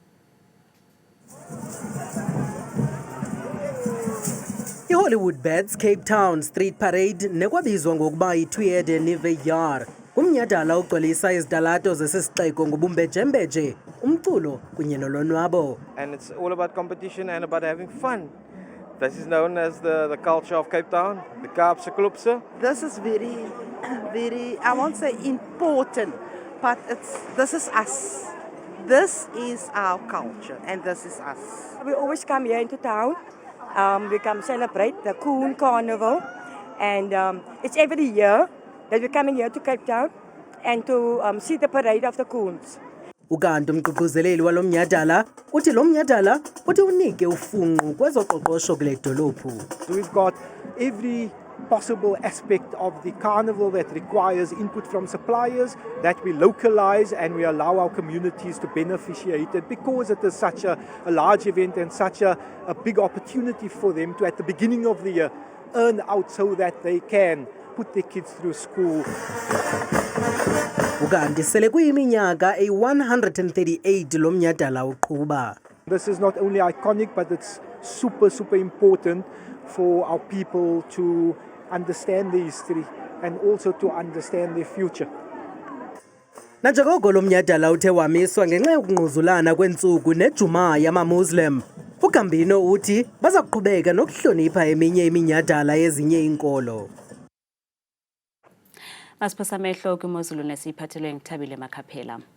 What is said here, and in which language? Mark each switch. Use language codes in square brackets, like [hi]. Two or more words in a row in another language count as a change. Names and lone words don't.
[xh] I-Hollywood Bats Cape Town Street Parade nekwabizwa ngokuba yi-Tweede Nuwe Jaar kumnyhadala ugcwalisa izitalato zesisixeko ngobumbejembeje, umculo kunye nolonwabo. [en] And it's all about competition and about having fun. This is known as the culture of Cape Town, the Kaapse Klopse. This is very, I won't say important, but this is us. This is our culture and this is us. We always come here into town. We come celebrate the Coon Carnival, and it's every year that we're coming here to Cape Town and to see the parade of the Coons. [xh] Ukanti umququzeleli walo mnyhadala uthi lo mnyhadala uthi unike ufunqu kwezoqoqosho kule dolophu. [en] So we've got every possible aspect of the carnival that requires input from suppliers that we localize and we allow our communities to beneficiate it because it is such a large event and such a big opportunity for them to, at the beginning of the year, earn out so that they can put their kids through school. [xh] Ukanti sele kuyiminyaka e-138 lo mnyhadala uqhuba. [en] This is not only iconic, but it's super important for our people to understand the history and also to understand their future. [xh] Nanjengoko lo mnyhadala uthe wamiswa ngenxa yokungquzulana kweentsuku nejuma yama-Muslim, uGambino uthi baza kuqhubeka nokuhlonipha eminye iminyhadala yezinye inkolo. Masiphasa amehlo kwimozulu nesiyiphathelwe nguThabile Makhaphela.